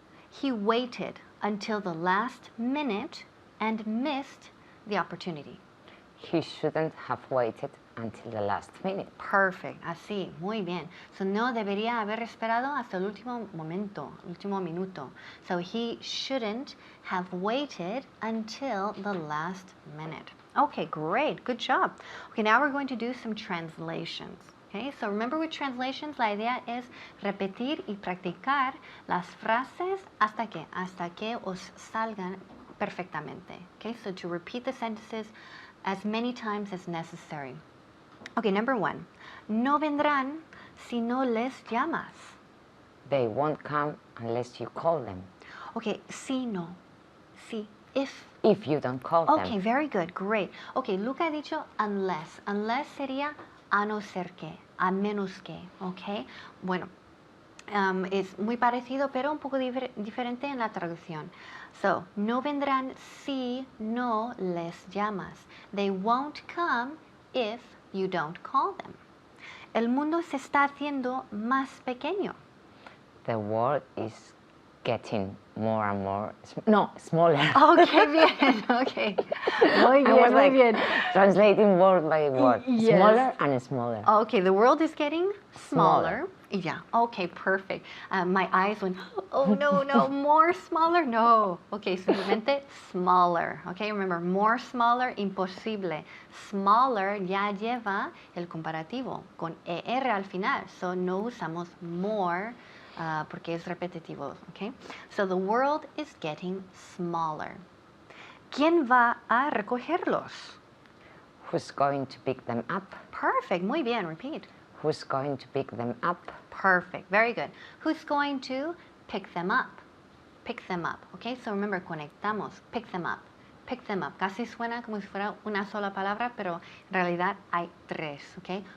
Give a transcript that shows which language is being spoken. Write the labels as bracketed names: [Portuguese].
[English] He waited until the last minute and missed the opportunity. He shouldn't have waited until the last minute. [Spanish] Perfect, así, muy bien. So no debería haber esperado hasta el último momento, último minuto. [English] So he shouldn't have waited until the last minute. Okay, great, good job. Okay, now we're going to do some translations. Okay, so remember with translations, [Spanish] la idea es repetir y practicar las frases hasta que os salgan perfectamente. [English] Okay, so to repeat the sentences as many times as necessary. Okay, number 1. [Spanish] No vendrán si no les llamas. [English] They won't come unless you call them. [Spanish] Okay, si no. Si, if. [English] If you don't call Okay, them. very good, great. [Spanish] Okay, Luca ha dicho unless. Unless sería a no ser que, a menos que, okay? Bueno, es muy parecido, pero un poco diferente en la traducción. So, no vendrán si no les llamas. [English] They won't come if you don't call them. [Spanish] El mundo se está haciendo más pequeño. [English] The world is getting more and more, smaller. [Spanish] Okay, bien, okay. Muy [English] I [Spanish] bien, [English] was [Spanish] muy [English] like [Spanish] bien. [English] translating word by word. Yes. Smaller and smaller. Okay, the world is getting smaller. Smaller. Yeah, okay, perfect. My eyes went, oh no, more smaller, no. Okay, simplemente smaller. Okay, remember, more smaller, imposible. [Spanish] Smaller ya lleva el comparativo con ER al final, so no usamos more porque es repetitivo. [English] Okay, so the world is getting smaller. [Spanish] ¿Quién va a recogerlos? [English] Who's going to pick them up? Perfect, [Spanish] muy bien, [English] repeat. Who's going to pick them up? Perfect, very good. Who's going to pick them up? Pick them up, okay? So remember, conectamos, pick them up, pick them up. [Spanish] Casi suena como si fuera una sola palabra, pero en realidad hay tres, okay?